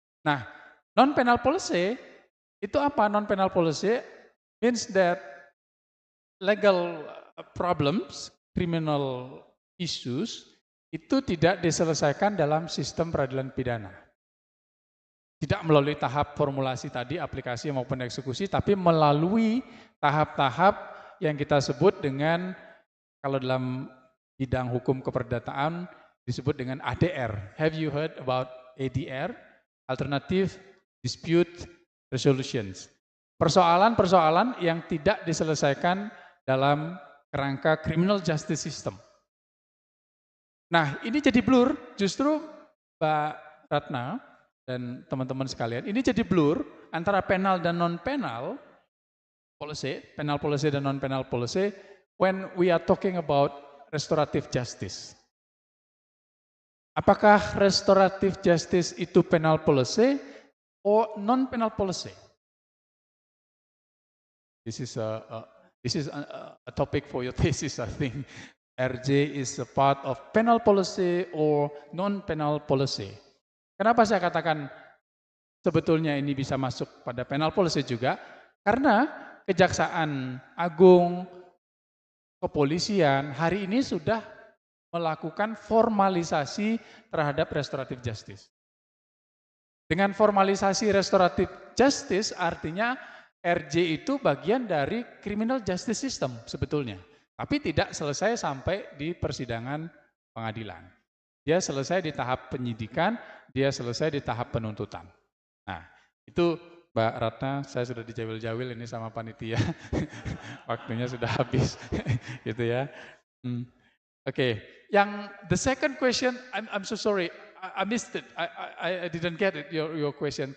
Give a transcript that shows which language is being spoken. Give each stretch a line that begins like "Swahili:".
Indonesian: Nah, non-penal policy itu apa?
English: Non-penal policy means that legal problems, criminal issues,
Indonesian: itu tidak diselesaikan dalam sistem peradilan pidana. Tidak melalui tahap formulasi tadi, aplikasi maupun eksekusi, tapi melalui tahap-tahap yang kita sebut dengan, kalau dalam bidang hukum keperdataan, disebut dengan ADR.
English: Have you heard about ADR? Alternative Dispute Resolutions.
Indonesian: Persoalan-persoalan yang tidak diselesaikan dalam kerangka criminal justice system. Nah, ini jadi blur, justru Mbak Ratna dan teman-teman sekalian, ini jadi blur antara penal dan non-penal policy, penal policy dan non-penal policy,
English: when we are talking about restorative justice.
Indonesian: Apakah restorative justice itu penal policy or non-penal policy?
English: This is a topic for your thesis, I think. RJ is a part of penal policy or non-penal policy.
Indonesian: Kenapa saya katakan sebetulnya ini bisa masuk pada penal policy juga? Karena Kejaksaan Agung, kepolisian hari ini sudah melakukan formalisasi terhadap restoratif justice. Dengan formalisasi restoratif justice artinya RJ itu bagian dari criminal justice system sebetulnya. Tapi tidak selesai sampai di persidangan pengadilan. Dia selesai di tahap penyidikan, dia selesai di tahap penuntutan. Nah, itu Mbak Ratna, saya sudah dijawil-jawil ini sama panitia. Waktunya sudah habis. Gitu ya.
English: Oke, yang the second question, I'm so sorry, I missed it. I didn't get it, your question.